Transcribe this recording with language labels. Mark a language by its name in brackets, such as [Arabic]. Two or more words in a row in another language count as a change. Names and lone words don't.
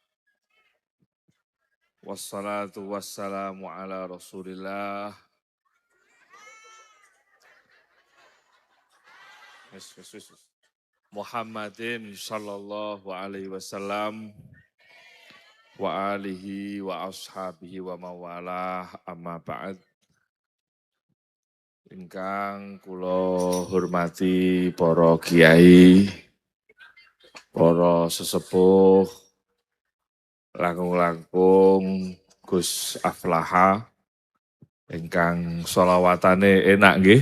[Arabic] والصلاة والسلام على رسول الله. محمد صلى الله عليه وسلم وعلى آله وأصحابه وموالاه أما بعد. [Javanese] Ingkang kula hormati para kiai, para sesepuh, langkung-langkung Gus Aflaha, ingkang sholawatane enak nggih.